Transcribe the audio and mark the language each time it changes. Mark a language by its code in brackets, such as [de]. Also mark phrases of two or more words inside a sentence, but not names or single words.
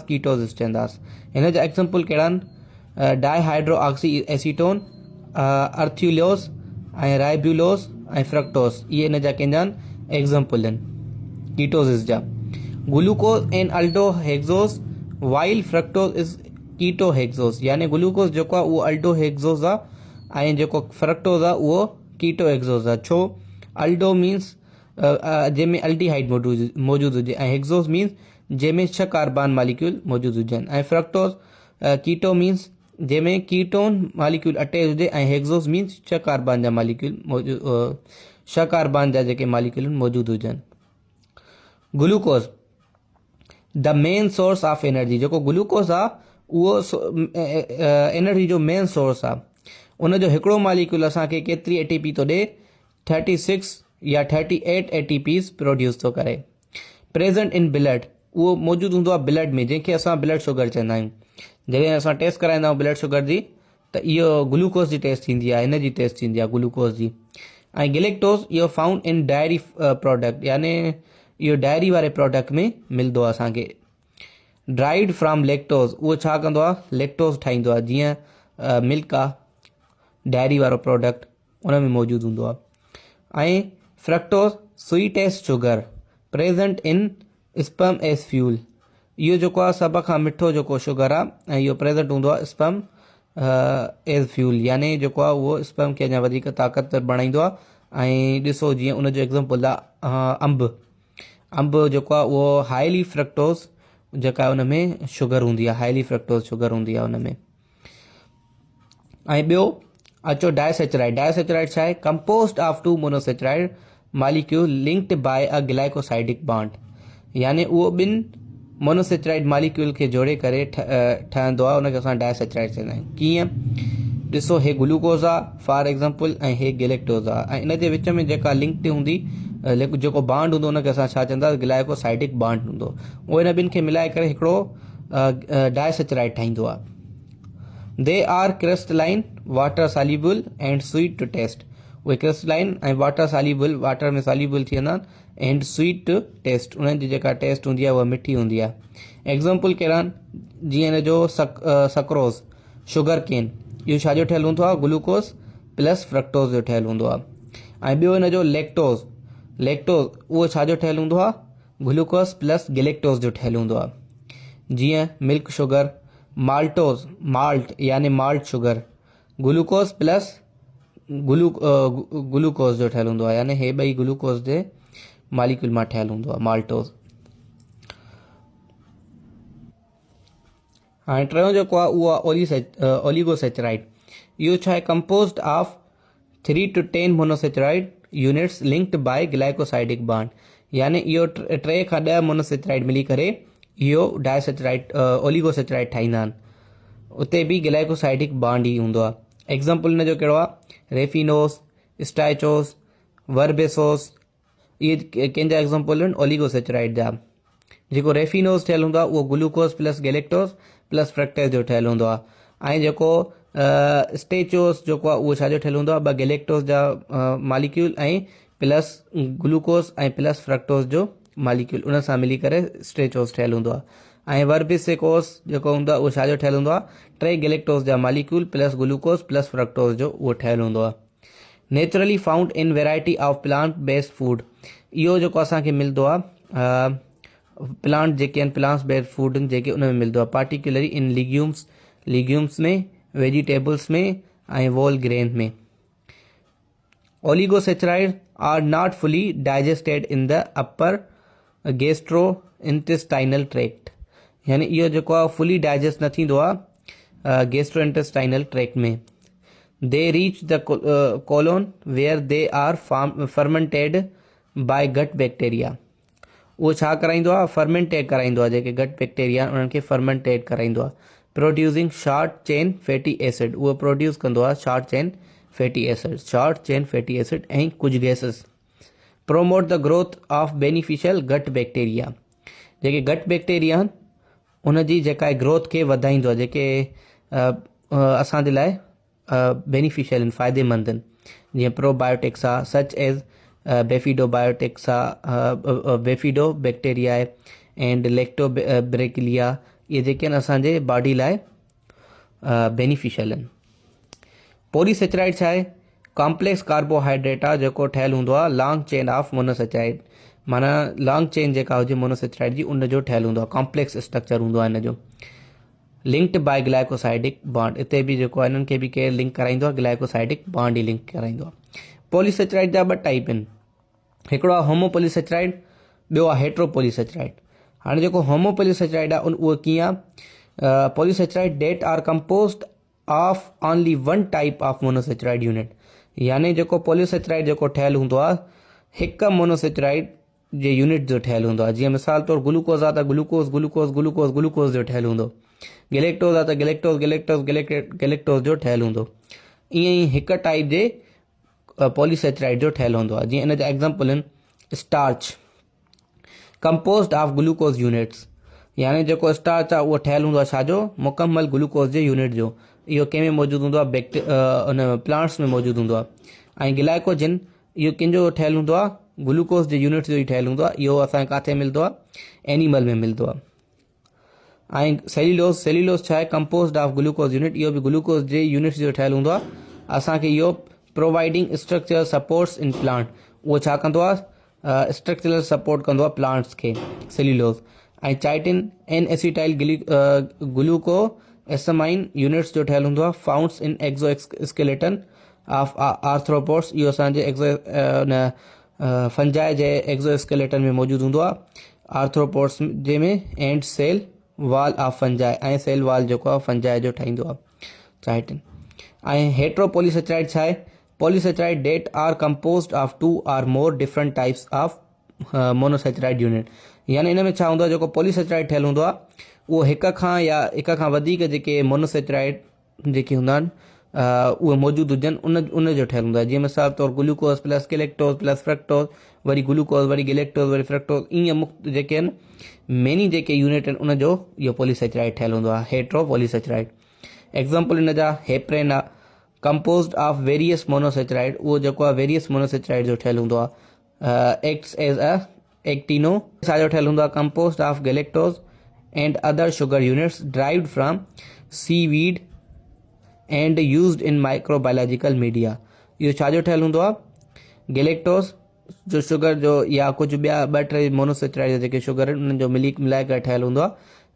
[sd] कीटोसिस चवंदासीं। हिन जा एग्जाम्पल कहिड़ा आहिनि? डाइहाइड्रोऑक्सी एसीटोन, अर्थ्यूलोस ऐं राइब्यूलोस ऐं फ्रक्टोस, इहे हिन जा कंहिंजा आहिनि? एग्जाम्पल आहिनि कीटोसिस जा। [en] glucose and aldohexose while fructose is ketohexose, [sd] यानी ग्लूकोज जेको आहे उहो अल्डोहेक्सोस आहे ऐं जेको फ्रक्टोज आहे उहो कीटो एक्सोस आहे। छो? [en] aldo means [sd] जंहिंमें अल्टीहाइड मौजूदु हुजे, ऐं [en] hexose means [sd] जंहिंमें [en] 6 carbon molecule [sd] मौजूदु हुजनि, ऐं [en] fructose keto means [sd] जंहिंमें [en] ketone molecule [sd] अटैच हुजे, ऐं [en] hexose means 6 carbon [sd] जा मालिक्यूल मौजूदु 6 कार्बन जा जेके मालिक्यूल मौजूदु हुजनि। [en] Glucose the main source of energy, [sd] जेको ग्लूकोज आहे उहो एनर्जी जो [en] main source [sd] आहे। उनजो हिकिड़ो मालिक्यूल असांखे केतिरी एटीपी थो ॾे? 36 या 38 [en] ATPs produce [sd] थो करे। [en] present in blood, [sd] उहो मौजूदु हूंदो आहे ब्लड में, जंहिंखे असां [en] blood sugar [sd] चवंदा आहियूं। जॾहिं असां टेस्ट कराईंदा आहियूं [en] blood sugar [sd] जी, त इहो ग्लूकोज जी टेस्ट थींदी आहे, हिन जी टेस्ट थींदी आहे ग्लूकोज जी। ऐं गिलेक्टोज इहो [en] found in dairy product, [sd] यानी इहो डायरी वारे प्रोडक्ट में मिलंदो आहे असांखे। [en] derived from lactose, [sd] उहो छा कंदो आहे? लैक्टोज ठाहींदो आहे। जीअं मिल्क आहे डायरी वारो प्रोडक्ट, उन में मौजूदु हूंदो आहे। [en] ऐं fructose sweetest sugar present in sperm as fuel, [sd] इहो जेको आहे सभ खां मिठो जेको शुगर आहे, ऐं इहो प्रेज़ेंट हूंदो आहे [en] sperm as fuel, [sd] यानी जेको आहे उहो स्पर्म खे अञा वधीक ताक़तवर बणाईंदो आहे। ऐं ॾिसो जीअं उनजो एग्ज़ाम्पल आहे अंब जेको आहे उहो [en] highly fructose [sd] जेका आहे उन में शुगर हूंदी आहे, [en] highly fructose sugar [sd] हूंदी आहे उन में। ऐं ॿियो अचो डायसेचराइड। डायसेचराइड छा आहे? [en] Composed of 2 monosaccharide molecule linked by a glycosidic bond, [sd] यानी उहो ॿिनि [en] monosaccharide molecule [sd] खे जोड़े करे ठहंदो आहे, उनखे असां डायसेचराइड चवंदा आहियूं। कीअं? ॾिसो, हे ग्लूकोज आहे [en] for example, [sd] ऐं हे गिलेक्टोज आहे, ऐं इन जे विच में जेका लिंक्ड हूंदी जेको बॉन्ड हूंदो उनखे असां छा चवंदासीं? [en] glycosidic bond [sd] हूंदो। उहो इन ॿिनि खे मिलाए करे हिकिड़ो डायसेचराइड ठाहींदो आहे। [en] They are crystalline, water soluble and sweet to taste, [sd] उहे क्रिस्टलाइन ऐं [en] water soluble, [sd] वाटर में सॉल्यूबल थी वेंदा आहिनि, [en] and sweet to taste, [sd] उन्हनि जी जेका टेस्ट हूंदी आहे उहा मिठी हूंदी आहे। एग्ज़ाम्पल कहिड़ा आहिनि? जीअं हिन जो सक्रोज, [en] sugar cane, [sd] इहो छाजो ठहियलु हूंदो आहे? [en] glucose plus fructose [sd] जो ठहियलु हूंदो आहे। ऐं ॿियो हिन जो लैक्टोज, उहो छाजो ठहियलु हूंदो आहे? [en] glucose plus galactose [sd] जो ठहियलु हूंदो आहे। जीअं [en] milk sugar, [sd] माल्टोज, माल्ट यानी [en] malt sugar, glucose plus glucose [sd] जो ठहियलु हूंदो आहे, यानी हे ॿई ग्लूकोज जे मालिक्यूल मां ठहियलु हूंदो आहे, माल्टोज। हाणे टियों जेको आहे उहो आहे ओलिगोसेचराइड। इहो छा आहे? [en] composed of 3 to 10 monosaccharide units linked by glycosidic bond, [sd] यानी इहो 3 खां 10 मोनोसेचराइड मिली करे इहो डायसेचराइड ओलिगोसेचराइड ठाहींदा आहिनि। उते बि [en] glycosidic bond [sd] ई हूंदो आहे। एग्ज़ाम्पल हिन जो कहिड़ो आहे? रेफिनोस, स्टाइचोस, वर्बेसोस, इहे कंहिंजा एग्ज़ाम्पल आहिनि ओलिगोसेचराइड जा। जेको रेफिनोस ठहियलु हूंदो आहे उहो [en] glucose plus galactose plus fructose [sd] जो ठहियलु हूंदो आहे। ऐं जेको स्टेचोस जेको आहे उहो छाजो ठहियलु हूंदो आहे? 2 गैलेक्टोज जा मालिक्यूल ऐं [en] plus glucose [sd] ऐं [en] plus fructose [sd] जो मालिक्यूल, उन सां मिली करे स्टेचोस ठहियलु हूंदो आहे। ऐं वर्बिसेकोस जेको हूंदो आहे उहो छाजो ठहियलु हूंदो आहे? 3 गैलेक्टोज जा [en] molecule plus glucose plus fructose [sd] जो उहो ठहियलु हूंदो आहे। [en] Naturally found in variety of plant based food, [sd] इहो जेको असांखे मिलंदो आहे प्लांट जेके आहिनि, [en] plants based food [sd] जेके उन में मिलंदो आहे, [en] particularly in legumes [sd] में, वेजिटेबल्स में ऐं [en] whole grain [sd] में। [en] Oligosaccharide are not fully digested in the upper gastro intestinal tract, [sd] यानी इहो जेको आहे फुली डाइजेस्ट न थींदो आहे गैस्ट्रो इंटेस्टाइनल ट्रैक्ट में। [en] They reach the colon where they are fermented by gut bacteria, [sd] उहो छा कराईंदो आहे? फर्मेंटेट कराईंदो आहे, जेके [en] gut bacteria [sd] उन्हनि खे फर्मेंटेट कराईंदो आहे। [en] Producing short chain fatty acid, [sd] उहो प्रोड्यूस कंदो आहे [en] short chain fatty acid [sd] ऐं कुझु गैसेस। [en] Promote the growth of beneficial gut bacteria, [sd] जेके [en] gut bacteria [sd] आहिनि उनजी जेका ग्रोथ खे वधाईंदो आहे, जेके असांजे लाइ बेनिफिशियल आहिनि, फ़ाइदेमंद आहिनि। जीअं प्रोबायोटिक्स आहे, [en] such as bifidobiotics [sd] आहे, [en] bifido bacteria [sd] आहे, [en] and lactobacillia, [sd] इहे जेके आहिनि असांजे बॉडी लाइ बेनिफिशियल आहिनि। पॉलीसेचराइड छा आहे? [en] complex carbohydrate [sd] आहे जेको ठहियलु हूंदो आहे [en] long chain of monosaccharide, [sd] माना [en] long chain [sd] जेका हुजे मोनोसेचराइड जी उन जो ठहियलु हूंदो आहे, [en] complex structure [sd] हूंदो आहे हिन जो। [en] Linked by glycosidic bond, [sd] हिते बि जेको आहे हिननि खे बि केरु लिंक कराईंदो आहे? [en] glycosidic bond [sd] ई लिंक कराईंदो आहे। पॉलीसेचराइड जा ॿ टाइप आहिनि, हिकिड़ो आहे होमोपॉलीसेचराइड, ॿियो आहे हेट्रोपॉलीसेचराइड। हाणे जेको होमोपॉलीसेचराइड आहे उहो कीअं आहे, [en] polysaccharide that are composed of only one type of monosaccharide unit, [sd] यानी जेको पॉलीसेचराइड जेको ठहियलु हूंदो आहे हिकु मोनोसेचराइड जे यूनिट जो ठहियलु हूंदो आहे। जीअं मिसाल तौरु ग्लूकोज़ आहे त ग्लूकोज़ ग्लूकोज़ ग्लूकोज़ ग्लूकोज़ जो ठहियलु हूंदो, गैलेक्टोज़ आहे त गैलेक्टोज़ गैलेक्टोज़ गैलेक्टोज़ जो ठहियलु हूंदो। ईअं ई हिकु टाइप जे पॉलीसेचराइड जो ठहियलु हूंदो आहे। जीअं इन जा एग्ज़ाम्पल आहिनि स्टार्च, [en] composed of glucose units, [sd] यानी जेको स्टार्च आहे उहो ठहियलु हूंदो आहे छाजो, मुकमल ग्लूकोज़ जे यूनिट जो। इहो कंहिंमें मौजूदु हूंदो आहे, उन प्लांट्स में मौजूदु हूंदो आहे। ऐं ग्लाइकोजन इहो कंहिंजो ठहियलु हूंदो आहे, ग्लूकोज़ जे यूनिट जो ई ठहियलु हूंदो आहे। इहो असांखे किथे मिलंदो आहे, एनिमल में मिलंदो आहे। ऐं सेल्यूलोज, सेल्यूलोज छा आहे, [en] composed of glucose unit, [sd] इहो बि ग्लूकोज़ जे यूनिट्स जो ठहियलु हूंदो आहे। असांखे इहो [en] providing structural supports in plant, [sd] उहो छा कंदो आहे, [en] structural support [sd] कंदो आहे प्लांट्स खे, सेल्यूलोज। ऐं चाइटिन [en] N acetyl glucosamine units [sd] जो ठहियलु हूंदो आहे, [en] founds in exo skeleton of arthropods, [sd] इहो असांजे फंजाई जे [en] exo skeleton [sd] में मौजूदु हूंदो आहे, आर्थ्रोपोड्स जे में, [en] and cell wall of fungi, [sd] ऐं [en] cell wall [sd] जेको आहे फंजाई जो ठाहींदो आहे चाइटिन। ऐं हेट्रोपॉलीसेचराइड छा आहे, [en] polysaccharide that are composed of two or more different types of monosaccharide unit, [sd] यानी इन में छा हूंदो आहे, जेको पॉलीसेचराइड ठहियलु हूंदो आहे उहो हिक खां या हिक खां वधीक जेके मोनोसेचराइड जेके हूंदा आहिनि उहे मौजूदु हुजनि, उन जो ठहियलु हूंदो आहे। जीअं मिसाल तौरु [en] glucose plus galactose plus fructose, [sd] वरी ग्लूकोज़ वरी गैलेक्टोज़ वरी फ्रक्टोज़, ईअं मुख्त जेके आहिनि मेनी जेके यूनिट आहिनि उनजो इहो पॉलीसेचराइड ठहियलु हूंदो आहे, हेट्रोपॉलीसेचराइड। एग्ज़ाम्पल इन जा हेपरेन आहे, [en] composed of various monosaccharide, [sd] उहो जेको आहे [en] various monosaccharide [sd] जो ठहियलु हूंदो आहे। [en] acts as a actino [sd] छाजो ठहियलु हूंदो आहे, [en] composed of galactose and other sugar units derived from seaweed and used in microbiological media, [sd] इहो छाजो ठहियलु हूंदो आहे, गैलेक्टोज़ जो शुगर जो या कुझु ॿिया ॿ टे मोनोसेचराइड जेके शुगर आहिनि उन्हनि जो मिलाए करे ठहियलु हूंदो आहे।